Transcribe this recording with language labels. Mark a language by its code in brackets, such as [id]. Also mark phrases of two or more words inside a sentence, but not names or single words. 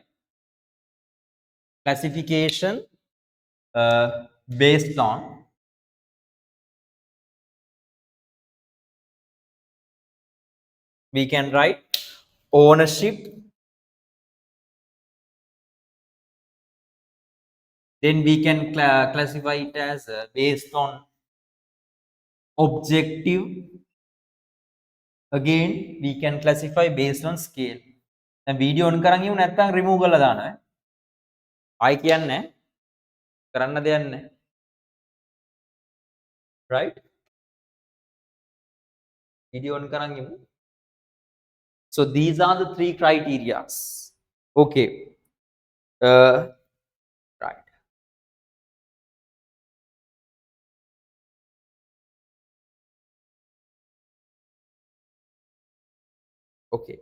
[en] Classification based on we can write ownership, then we can classify it as based on objective. Again, we can classify based on scale. And video on [si] කරන් ඉවු නැත්නම් remove කරලා දානවා. ආයි කියන්නේ කරන්න දෙයක් නැහැ. [en] Right? Video on [si] කරන් ඉමු. [en] So these are the three criterias. Okay. Right. Okay.